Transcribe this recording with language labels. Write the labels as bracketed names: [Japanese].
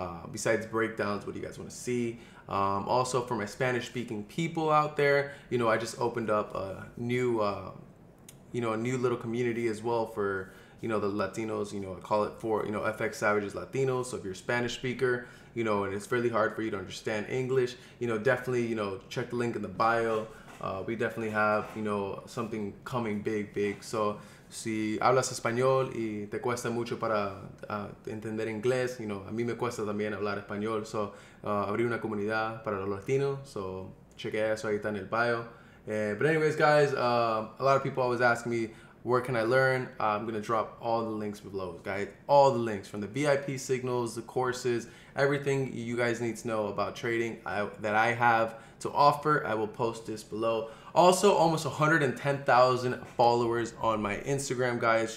[English] Besides breakdowns, what do you guys want to see? Also, for my Spanish speaking people out there, you know, I just opened up a new you know, a new little community as well for, you know, the Latinos. You know, I call it for, you know, FX Savages Latinos. So if you're a Spanish speaker, you know, and it's really hard for you to understand English, you know, definitely, you know, check the link in the bio. We definitely have, you know, something coming big. [Spanish] So si hablas español y te cuesta mucho para entender inglés, [English] you know, [Spanish] a mí me cuesta también hablar español. So abrir una comunidad para los latinos. So chequea eso, ahí está en el bio. [English] But anyways, guys, a lot of people always ask me, where can I learn? I'm going to drop all the links below, guys. All the links, from the VIP signals, the courses, everything you guys need to know about trading that I have to offer. I will post this below. Also, almost 110,000 followers on my Instagram, guys.